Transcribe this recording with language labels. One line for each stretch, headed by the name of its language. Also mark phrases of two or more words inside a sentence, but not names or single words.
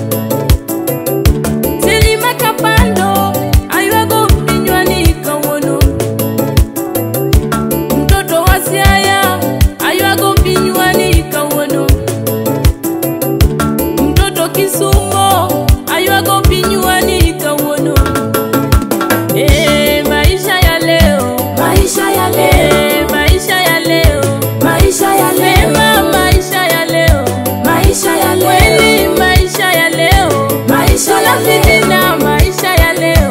Luo (Kenya and Tanzania): Silima kapando aywago pinywani kawuono.
Swahili: Mtoto wa
Luo (Kenya and Tanzania): Siaya aywago pinywani kawuono. Mtoto Kisumo aywago pinywani kawuono.
Swahili: Maisha ya leo, Maisha ya leo, maisha ya leo, maisha ya leo, maisha ya leo, maisha ya leo, kweli maisha ya leo, maisha ya leo, fitina maisha ya leo,